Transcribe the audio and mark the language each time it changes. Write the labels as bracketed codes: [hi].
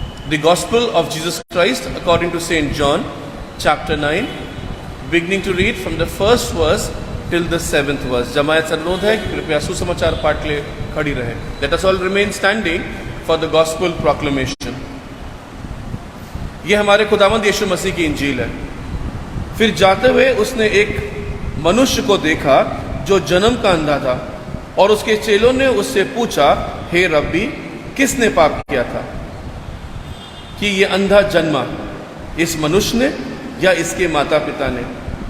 [en] The Gospel of Jesus Christ according to St. John, chapter 9, beginning to read from the first verse till the 7th verse. [hi] जमायत से अनुरोध है कि कृपया सुसमाचार पाठ के लिए खड़ी रहे. [en] Let us all remain standing for the Gospel proclamation. [hi] ये हमारे खुदावंद यीशु मसीह की इंजील है. फिर जाते हुए उसने एक मनुष्य को देखा जो जन्म का अंधा था, और उसके चेलों ने उससे पूछा, हे रब्बी, किसने पाप किया था कि ये अंधा जन्मा, इस मनुष्य ने या इसके माता पिता ने?